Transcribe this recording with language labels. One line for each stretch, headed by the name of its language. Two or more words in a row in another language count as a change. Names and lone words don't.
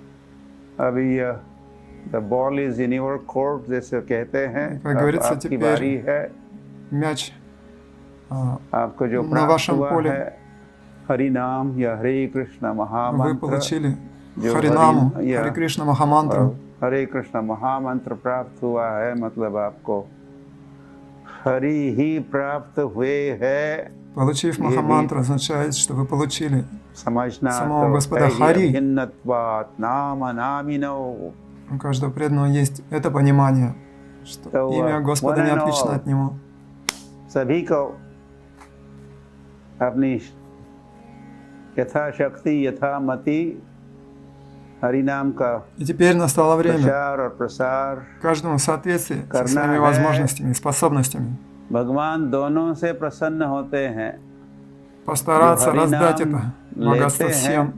Russian: Как говорится, теперь мяч на вашем поле. Вы получили Харинаму, Харе Кришна Махамантру.
Hindi: हरे कृष्ण महामंत्र प्राप्त हुआ है, मतलब आपको हरि ही प्राप्त हुए है.
Russian: Получив Махамантру означает, что вы получили самого Господа Хари. У каждого преданного есть это понимание, что имя Господа не отлично от него.
Hindi: सभी को अपनी यथाशक्ति यथामति
Russian: И теперь настало время каждому в соответствии со своими возможностями и способностями постараться раздать это богатство всем.